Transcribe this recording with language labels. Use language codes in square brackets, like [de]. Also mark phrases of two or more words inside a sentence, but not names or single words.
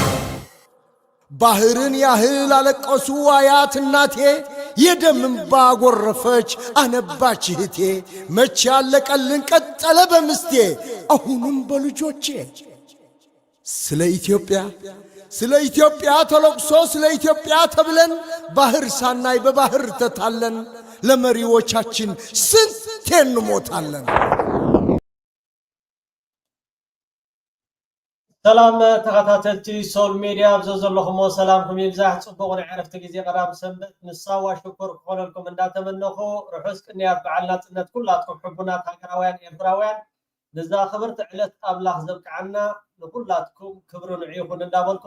[am] ባህርን ያህል አለቀሱ አያት እናቴ የደም እንባ ጎረፈች አነባች እህቴ መቼ ያለቀልን ቀጠለ በምስቴ አሁንም በልጆቼ ስለ ኢትዮጵያ ተለቅሶ ስለ ኢትዮጵያ ተብለን ባህር ሳናይ በባህር ተታለን ለመሪዎቻችን ስንቴ እንሞታለን [ti] ሰላም ተከታተልቲ ሶል ሚዲያ ብዘዘለኹም ሰላምኩም ይብዛሕ ጽቡቕን ዕረፍቲ ግዜ ቀዳም ሰንበት ንሳዋ ሽኩር ክኾነልኩም እንዳተመነኹ ርሑስ ቅንያት በዓል ናጽነት ኩላትኩም ሕቡናት ሃገራውያን ኤርትራውያን ንዛ ክብርቲ ዕለት ኣምላኽ ዘብቅዓና ንኩላትኩም ክብሪ ንዕይኹን እንዳበልኩ